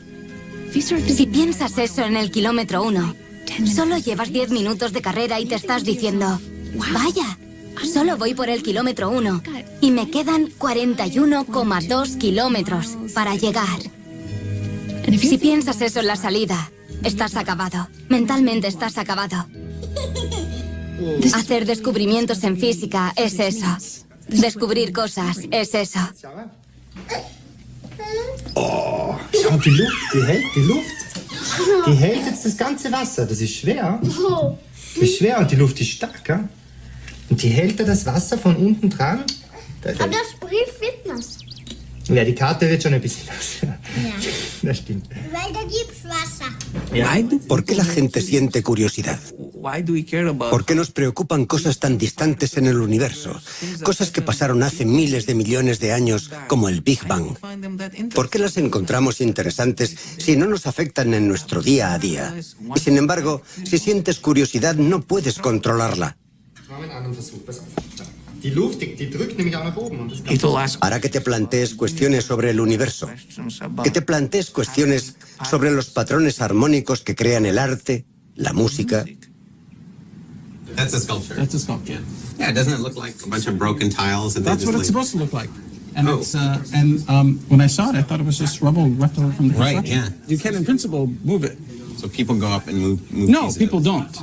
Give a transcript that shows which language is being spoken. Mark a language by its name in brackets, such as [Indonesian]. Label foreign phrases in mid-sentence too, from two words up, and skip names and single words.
[Spanish] Si piensas eso en el kilómetro 1, solo llevas 10 minutos de carrera y te estás diciendo, vaya, solo voy por el kilómetro 1 y me quedan 41,2 kilómetros para llegar. Si piensas eso en la salida, estás acabado. Mentalmente estás acabado. Hacer descubrimientos en física es eso. Descubrir cosas es eso. [German] Oh, schau, die Luft, die hält die Luft. Die hält jetzt das ganze Wasser. Das ist schwer. Das ist schwer und die Luft ist stark. Gell? Und die hält da das Wasser von unten dran. Aber das Brief wird nass. Ja, die Karte wird schon ein bisschen nass. Ja. Das stimmt. Weil da gibt's Wasser. [Spanish] ¿Por qué la gente siente curiosidad? ¿Por qué nos preocupan cosas tan distantes en el universo? Cosas que pasaron hace miles de millones de años, como el Big Bang. ¿Por qué las encontramos interesantes si no nos afectan en nuestro día a día? Y sin embargo, si sientes curiosidad, no puedes controlarla. Hará que te plantees cuestiones sobre el universo, que te plantees cuestiones sobre los patrones armónicos que crean el arte, la música. [English] That's a sculpture. That's a sculpture. Yeah, doesn't it look like a bunch of broken tiles? That That's what it's supposed to look like. And when I saw it, I thought it was just rubble left over from the construction. Right, yeah. You can, in principle, move it. So people go up and move No, pieces people of it. don't.